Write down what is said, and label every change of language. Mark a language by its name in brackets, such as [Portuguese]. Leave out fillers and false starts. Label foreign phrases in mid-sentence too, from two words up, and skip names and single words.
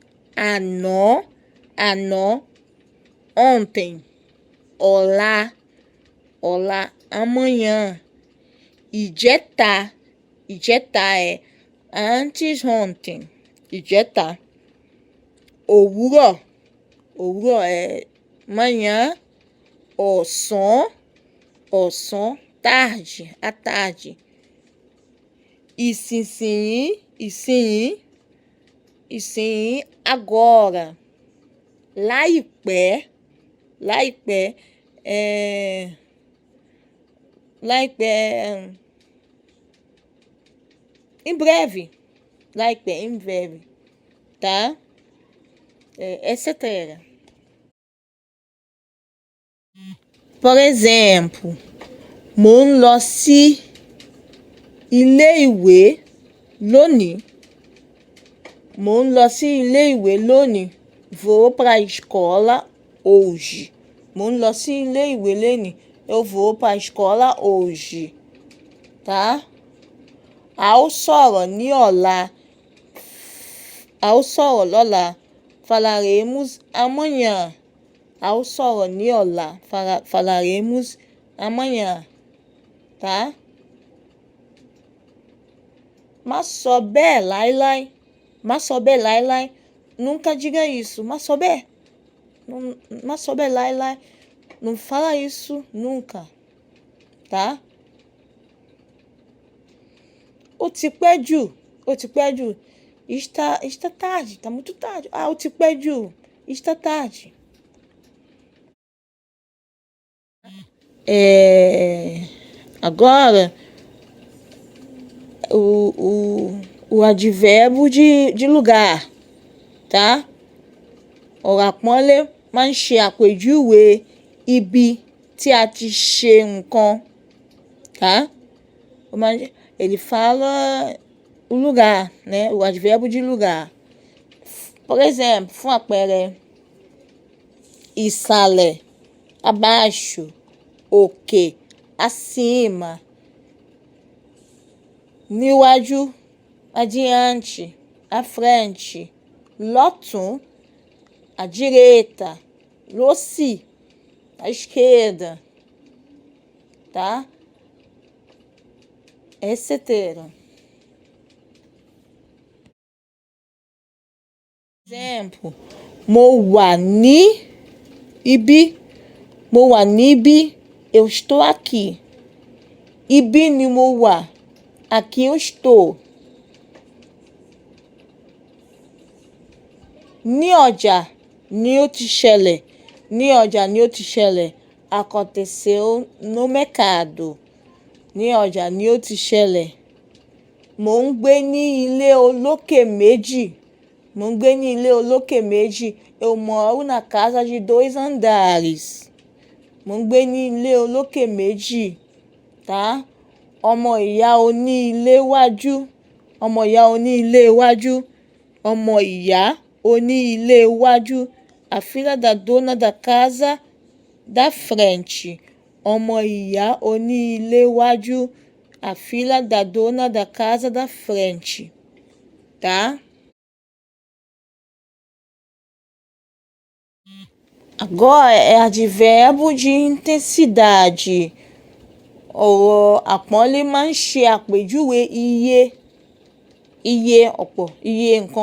[Yoruba] Àná, ontem. Ọ̀la, amanhã. [Portuguese] Ìjẹta é antes ontem. [Yoruba] Ìjẹta. Òwúrọ̀ [Portuguese] é manhã. Ọ̀sán, tarde, à tarde. [Yoruba] Ìsinyìí, agora. Láìpẹ́, láìpẹ́, láìpẹ́, [Portuguese] em breve, [Yoruba] láìpẹ́, [Portuguese] em breve, tá? Etc. Por exemplo, [Yoruba] mò ń lọ sí ilé ìwé lónìí. Mò ń lọ sí ilé ìwé lónìí. [Portuguese] Vou para a escola hoje. [Yoruba] Mò ń lọ sí ilé ìwé lónìí. [Portuguese] Eu vou para a escola hoje. [Yoruba] Tá? A ó sọ̀rọ̀ ní ọ̀la. A ó sọ̀rọ̀ lọ́la. [Portuguese] Falaremos amanhã. [Yoruba] A ó sọ̀rọ̀ ní ọ̀la. [Portuguese] Falaremos amanhã. Tá? [Yoruba] Má sọ bẹ́ẹ̀ láíláí. Má sọ bẹ́ẹ̀ láíláí. [Portuguese] Nunca diga isso. [Yoruba] Má sọ bẹ́ẹ̀. Má sọ bẹ́ẹ̀ láíláí. [Portuguese] Não fala isso nunca. Tá? [Yoruba] Ó ti pẹ́ jù. Ó ti pẹ́ jù. [Portuguese] Está tarde. Está muito tarde. [Yoruba] Ó ti pẹ́ jù. [Portuguese] Está tarde. Agora, o advérbio de lugar, tá? [Yoruba] Ọ̀rọ̀ àpọ́nlé máa ń ṣe àpèjúwe ibi tí a ti ṣe nǹkan, [Portuguese] tá? Ele fala o lugar, né? O advérbio de lugar. Por exemplo, [Yoruba] fún àpẹẹrẹ, ìsàlẹ̀, abaixo, òkè, [Portuguese] acima, níwájú, adiante, à frente, lọ́tùn, à direita, lósì, à esquerda, tá? Etc. Exemplo, [Yoruba] mo wà ní ibi. Mo wà níbí. [Portuguese] Eu estou aqui. [Yoruba] Ibi ni mo wà. [Portuguese] Aqui eu estou. [Yoruba] Ní ọjà ni ó ti ṣẹlẹ̀. Ní ọjà ni ó ti ṣẹlẹ̀. [Portuguese] Aconteceu no mercado. [Yoruba] Ní ọjà ni ó ti ṣẹlẹ̀. Mò ń gbé ní ilé olókè méjì. Mò ń gbé ní ilé olókè méjì. [Portuguese] Eu moro na casa de 2 andares. [Yoruba] Mò ń gbé ní ilé olókè méjì. Tá? Ọmọ ìyá oní ilé iwájú. Ọmọ ìyá oní ilé iwájú. Ọmọ ìyá oní ilé iwájú. [Portuguese] A filha da dona da casa da frente. [Yoruba] Ọmọ ìyá oní ilé iwájú. [Portuguese] A filha da dona da casa da frente. Tá? Agora é advérbio de intensidade. [Yoruba] Ọ̀rọ̀ àpọ́nlé máa ń ṣe àpèjúwe iye ọ̀pọ̀, iye nǹkan.